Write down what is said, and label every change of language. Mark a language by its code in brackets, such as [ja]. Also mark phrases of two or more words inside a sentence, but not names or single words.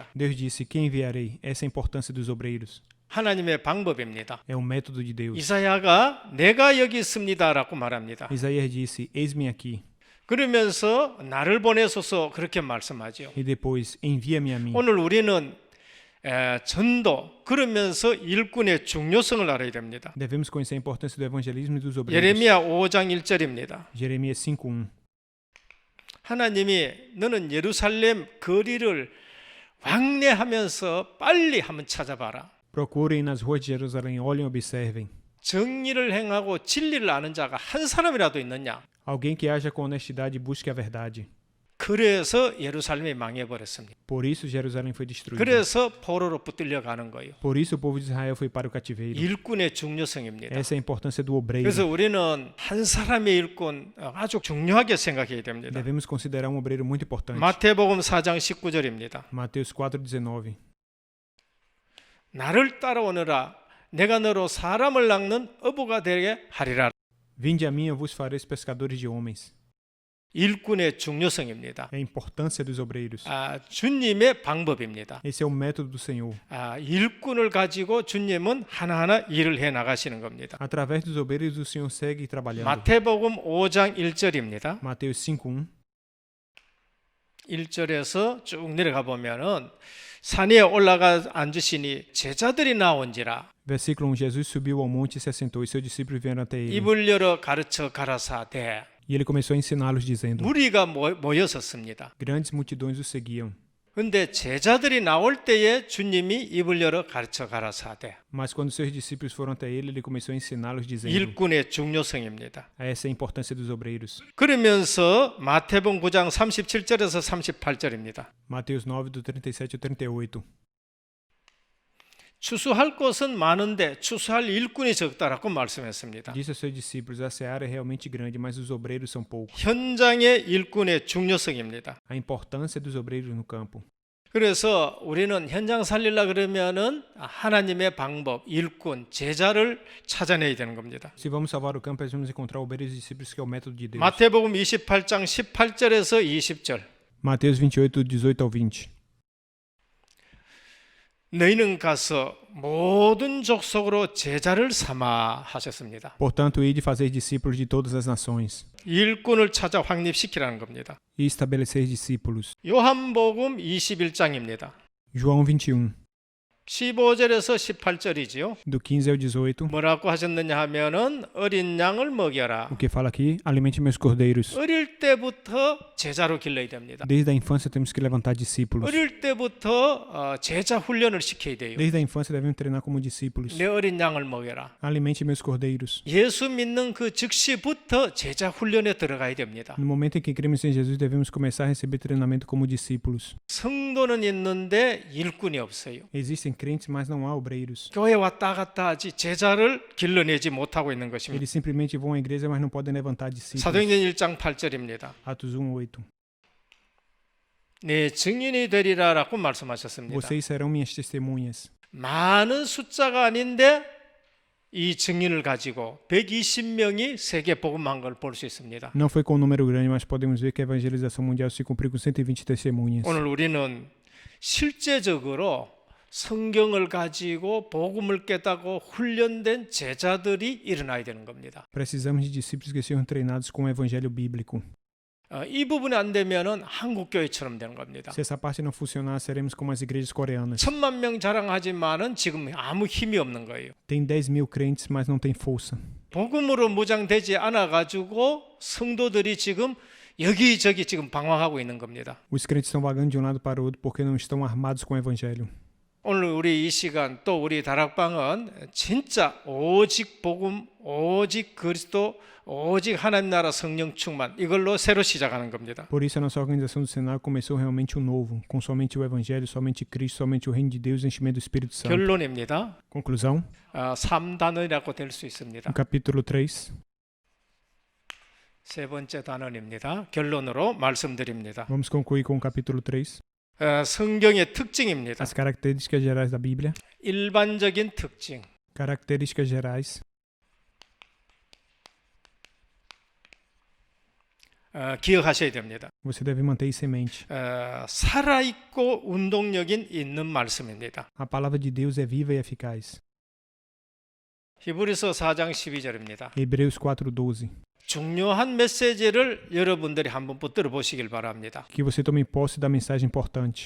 [pt] Deus disse: Quem enviarei? Essa é a importância dos obreiros. [ko] 하나님의 방법입니다. [pt] É um método de Deus. [ko] 이사야가 내가 여기 있습니다라고 말합니다. [pt] Isaías disse: Eis-me aqui. [ko] 그러면서 나를 보내소서 그렇게 말씀하죠. [pt] E depois: Envia-me a mim. [ko] 오늘 우리는 전도 그러면서 일꾼의 중요성을 알아야 됩니다. [pt] Devemos conhecer a importância do evangelismo e dos obreiros. [ko] 예레미야 5장 1절입니다. [pt] Jeremias 5:1. [ko] 하나님이 너는 예루살렘 거리를 왕래하면서 빨리 한번 찾아봐라. [pt] Procurem nas ruas de Jerusalém, olhem e observem. [ko] 정의를 행하고 진리를 아는 자가 한 사람이라도 있느냐? [pt] Alguém que haja com honestidade e busque a verdade. [ko] 그래서 예루살렘이 망해버렸습니다. [pt] Por isso Jerusalém foi destruída. [ko] 그래서 포로로 붙들려 가는 거예요. [pt] Por isso o povo de Israel foi para o cativeiro. [ko] 일꾼의 중요성입니다. [pt] Essa é a importância do obreiro. [ko] 그래서 우리는 한 사람의 일꾼 아주 중요하게 생각해야 됩니다. [pt] Devemos considerar um obreiro muito importante. [ko] 마태복음 4장 19절입니다. [pt] Mateus 4:19. [ko] 나를 따라오너라 내가 너로 사람을 낚는 어부가 되게 하리라. [pt] Vinde a mim, eu vos farei pescadores de homens. [ko] 일꾼의 중요성입니다. [pt] É a importância dos obreiros. [ko] 주님의 방법입니다. [pt] Esse é o método do Senhor. [ko] 일꾼을 가지고 주님은 하나하나 일을 해 나가시는 겁니다. [pt] Através dos obreiros o Senhor segue trabalhando. [ko] 마태복음 5장 1절입니다. [pt] Mateus 5:1. [ko] 1절에서 쭉 내려가 보면은 산에 올라가 앉으시니 제자들이 나온지라 [pt] Versículo 1. Jesus subiu ao monte e se assentou, e seus discípulos vieram até ele. [ko] 입을 열어 가르쳐 가라사대. [pt] E ele começou a ensiná-los, dizendo: [ko] 무리가 모였었습니다. [pt] Grandes multidões o seguiam. [ko] 근데 제자들이 나올 때에 주님이 입을 열어 가르쳐 가라사대. [pt] Mas quando seus discípulos foram até ele, ele começou a ensiná-los, dizendo: [ko] 일꾼의 중요성입니다. [pt] Essa é a importância dos obreiros. [ko] 그러면서 마태복음 9장 37절에서 38절입니다. [pt] Mateus 9, do 37 ao 38. [ko] 추수할 곳은 많은데 추수할 일꾼이 적다라고 말씀했습니다. [pt] Disse aos seus discípulos: A seara é realmente grande, mas os obreiros são poucos. [ko] 현장의 일꾼의 중요성입니다. [pt] A importância dos obreiros no campo. [ko] 그래서 우리는 현장 살리려 그러면은 하나님의 방법, 일꾼, 제자를 찾아내야 되는 겁니다. [pt] Se vamos salvar o campo, vamos encontrar obreiros e discípulos, que é o método de Deus. [ko] 마태복음 28장 18절에서 20절. [pt] Mateus 28, 18 ao 20. [ko] 너희는 가서 모든 족속으로 제자를 삼아 하셨습니다. [pt] Portanto, ide fazer discípulos de todas as nações, [ko] 일꾼을 찾아 확립시키라는 겁니다. [pt] e estabelecer discípulos. [ko] 요한복음 21장입니다. [pt] João 21, [ko] 15절에서 18절이지요. [pt] do 15 ao 18. [ko] 뭐라고 하셨느냐 하면은 어린 양을 먹여라. [pt] O que fala aqui? Alimente meus cordeiros. [ko] 어릴 때부터 제자로 길러야 됩니다. [pt] Desde a infância temos que levantar discípulos. [ko] 어릴 때부터 제자 훈련을 시켜야 돼요. [pt] Desde a infância devemos treinar como discípulos. [ko] 내 어린 양을 먹여라. [pt] Alimente meus cordeiros. [ko] 예수 믿는 그 즉시부터 제자 훈련에 들어가야 됩니다. [pt] No momento em que cremos em Jesus, devemos começar a receber treinamento como discípulos. [ko] 성도는 있는데 일꾼이 없어요. [pt] Existem crentes, mas não há obreiros. [ko] 교회 왔다 갔다 하지 제자를 길러내지 못하고 있는 것입니다. [pt] Eles simplesmente vão à igreja, mas não podem levantar discípulos. [ko] 사도행전 1장 8절입니다. [pt] Atos 1:8. [ko] 네, 증인이 되리라라고 말씀하셨습니다. [pt] Vocês serão minhas testemunhas. [ko] 많은 숫자가 아닌데 이 증인을 가지고 120명이 세계 복음한 걸 볼 수 있습니다. [pt] Não foi com um número grande, mas podemos ver que a evangelização mundial se cumpriu com 120 testemunhas. [ko] 오늘 우리는 실제적으로 성경을 가지고 복음을 깨닫고 훈련된 제자들이 일어나야 되는 겁니다. [pt] Precisamos de discípulos que sejam treinados com o evangelho bíblico. [ko] 이 부분이 안 되면은 한국 교회처럼 되는 겁니다. [pt] Se essa parte não funcionar, seremos como as igrejas coreanas. [ko] 10,000명 자랑하지만은 지금 아무 힘이 없는 거예요. [pt] Tem 10.000 crentes, mas não tem força. [ko] 복음으로 무장되지 않아 가지고 성도들이 지금 여기저기 지금 방황하고 있는 겁니다. [pt] Os crentes estão vagando de um lado para o outro porque não estão armados com o evangelho. [ko] 오늘 우리 이 시간 또 우리 다락방은 진짜 오직 복음, 오직 그리스도, 오직 하나님 나라 성령 충만 이걸로 새로 시작하는 겁니다. [pt] Por isso a nossa organização do cenário começou realmente um novo, com somente o evangelho, somente Cristo, somente o reino de Deus e o enchimento do Espírito Santo. [ko] 결론입니다. [pt] Conclusão, [ko] 3단원이라고 될 수 있습니다. [pt] no capítulo 3. [ko] 세 번째 단원입니다. 결론으로 말씀드립니다. [pt] Vamos concluir com o capítulo 3. [ko] 성경의 특징입니다. [pt] As características gerais da Bíblia. [ko] 일반적인 특징. [pt] Características gerais. [ko] 기억하셔야 됩니다. [pt] Você deve manter isso em mente. [ko] 살아있고 운동력인 있는 말씀입니다. [pt] A palavra de Deus é viva e eficaz. [ko] 히브리서 4장 12절입니다. [pt] Hebreus 4:12. [ko] 중요한 메시지를 여러분들이 한번 붙들어 보시길 바랍니다. [pt] Que você tome posse da mensagem importante.